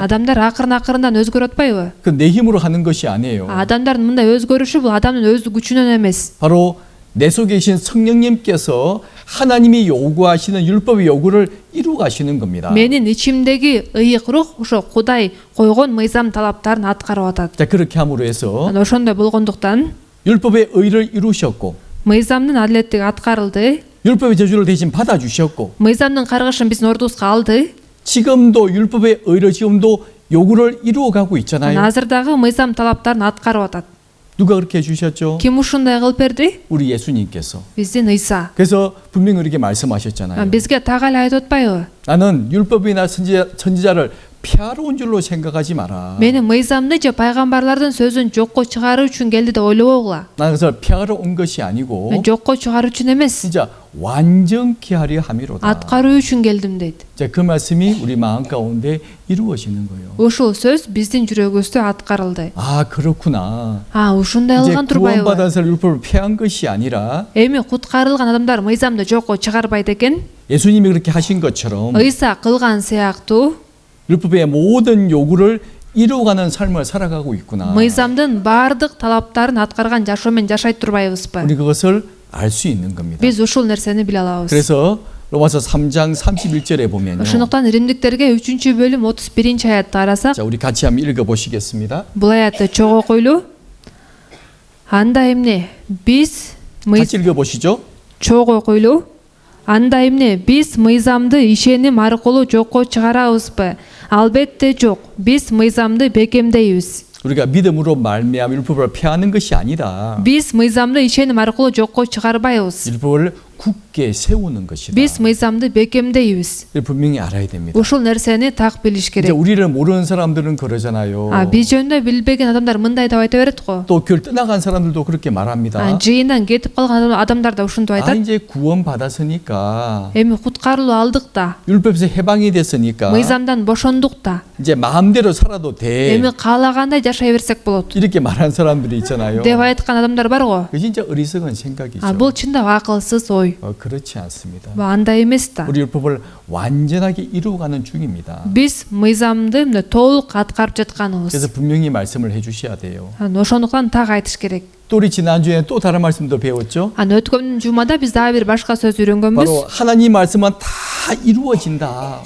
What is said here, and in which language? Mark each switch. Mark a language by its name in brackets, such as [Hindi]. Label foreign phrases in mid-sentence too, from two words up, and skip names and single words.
[Kyrgyz] Адамдар акырын-акырындан өзгөрүп атпайбы? [Korean] 그 내 힘으로 하는 것이 아니에요. [Kyrgyz] Адамдардын мындай өзгөрүшү бул адамдын өз күчүнөн эмес. [Korean] 바로 내 속에 계신 성령님께서 하나님이 요구하시는 율법의 요구를 이루어 가시는 겁니다. [Kyrgyz] Менин ичимдеги ыйык рух ошо Кудай койгон мыйзам талаптарын аткарып атат. [Korean] 자, 그렇게 함으로 해서 [Kyrgyz] Ошондой болгондуктан [Korean] 율법의 의를 이루셨고 [Kyrgyz] мыйзамдын адилеттиги аткарылды. [Korean] 율법의 저주를 대신 받아 주셨고 [Kyrgyz] мыйзамдын каргышын биздин ордубузга алды. [Korean] 지금도 율법의 의를 지금도 요구를 이루어 가고 있잖아요. [Kyrgyz] Азыр дагы мыйзам талаптарын аткарып атат. [Korean] 누가 그렇게 해 주셨죠? [Kyrgyz] Ким ушундай кылып берди? [Korean] 우리 예수님께서. [Kyrgyz] Биздин Ыйса. [Korean] 그래서 분명히 우리에게 말씀하셨잖아요. [Kyrgyz] Бизге так эле айтып атпайбы? [Korean] 나는 율법이나 선지자를 폐하러 온 줄로 생각하지 마라. [Kyrgyz] Менин мыйзамды же пайгамбарлардын сөзүн жокко чыгаруу үчүн келди деп ойлобогула. [Korean] 나는 그것을 폐하러 온 것이 아니고 [Kyrgyz] Мен жокко чыгаруу үчүн эмес, [Korean] 진짜 완전케 하려 함이로다. [Kyrgyz] аткаруу үчүн келдим дейт. [Korean] 자, 그 말씀이 우리 마음 가운데 이루어지는 거예요. [Kyrgyz] Ушул сөз биздин жүрөгүбүздө аткарылды. [Korean] 아, 그렇구나. [Kyrgyz] Ушундай [Korean] 이제 [Kyrgyz] кылган турбайбы? [Korean] 구원받은 사람 율법을 폐한 것이 아니라 [Kyrgyz] Эми куткарылган адамдар мыйзамды жокко чыгарбайт экен. [Korean] 예수님이 그렇게 하신 것처럼 [Kyrgyz] Ыйса кылган сыяктуу [Korean] 율법의 모든 요구를 이루어가는 삶을 살아가고 있구나. [Kyrgyz] мыйзамдын баардык талаптарын аткарган жашоо менен жашайт турбайбызбы? [Korean] 우리 그것을 알 수 있는 겁니다. [Kyrgyz] Биз ушул нерсени биле алабыз. [Korean] 그래서 로마서 3장 31절에 보면요. [Kyrgyz] Ошондуктан Римдиктерге 3-бөлүм 31-аятты карасак, [Korean] 자, 우리 같이 한번 읽어 보시겠습니다. [Kyrgyz] бул аятты чогуу окуйлу. Анда эмне биз [Korean] 같이 읽어 보시죠. [Kyrgyz] чогуу окуйлу. Анда эмне биз мыйзамды ишеним аркылуу жокко чыгарабызбы? Албетте жок. Биз мыйзамды бекемдейбиз. [Korean] 우리가 믿음으로 말미암아 율법을 폐하는 것이 아니라 [Kyrgyz] Биз мыйзамды ишеним аркылуу жокко чыгарбайбыз. [Korean] 율법을 굳게 세우는 것이다. [Kyrgyz] Биз мыйзамды бекемдейбиз. [Korean] 이걸 분명히 알아야 됩니다. [Kyrgyz] Ушул нерсени так билиш [Korean] 이제 [Kyrgyz] керек. [Korean] 우리를 모르는 사람들은 그러잖아요. [Kyrgyz] Биз жөнүндө билбеген адамдар мындай деп айта берет го. [Korean] 또 교회 떠나간 사람들도 그렇게 말합니다. [Kyrgyz] Жыйындан кетип калган адамдар да ушинтип 아, айтат. [Korean] 이제 구원 받았으니까 [Kyrgyz] Эми куткарылуу алдык да. [Korean] 율법에서 해방이 됐으니까 [Kyrgyz] Мыйзамдан бошондук да. [Korean] 이제 마음대로 살아도 돼. [Kyrgyz] Эми каалагандай жашай берсек болот [Korean] 이렇게 말하는 사람들이 있잖아요. [Kyrgyz] деп айткан адамдар бар го. [Korean] 그 진짜 어리석은 생각이죠. [Kyrgyz] Бул чындап акылсыз ой. [Korean] 그렇지 않습니다. [Kyrgyz] Андай эмес да. [Korean] 우리 율법을 완전하게 이루어가는 중입니다. [Kyrgyz] Биз мыйзамды мына толук аткарып жатканыбыз. [Korean] 그래서 분명히 말씀을 해주셔야 돼요. [Kyrgyz] Ошондуктан так айтыш керек. [Korean] 또 우리 지난주에 또 다른 말씀도 배웠죠. [Kyrgyz] Өткөн жумада биз дагы бир башка сөз үйрөнгөнбүз. [Korean] 바로 하나님 말씀은 다 이루어진다.